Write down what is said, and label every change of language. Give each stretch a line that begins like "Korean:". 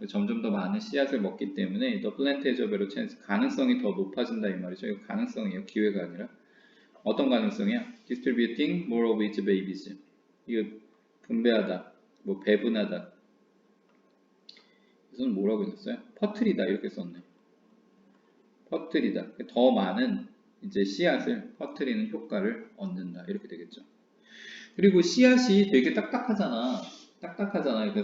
Korean: 점점 더 많은 씨앗을 먹기 때문에
English: the plant has a better chance,
Korean: 가능성이 더 높아진다 이 말이죠. 이거 가능성이에요. 기회가 아니라. 어떤 가능성이야?
English: distributing more of its babies.
Korean: 이거 분배하다, 뭐 배분하다. 이것은 뭐라고 했어요? 퍼뜨리다 이렇게 썼네. 퍼뜨리다. 더 많은 이제 씨앗을 퍼뜨리는 효과를 얻는다 이렇게 되겠죠. 그리고 씨앗이 되게 딱딱하잖아. 딱딱하잖아.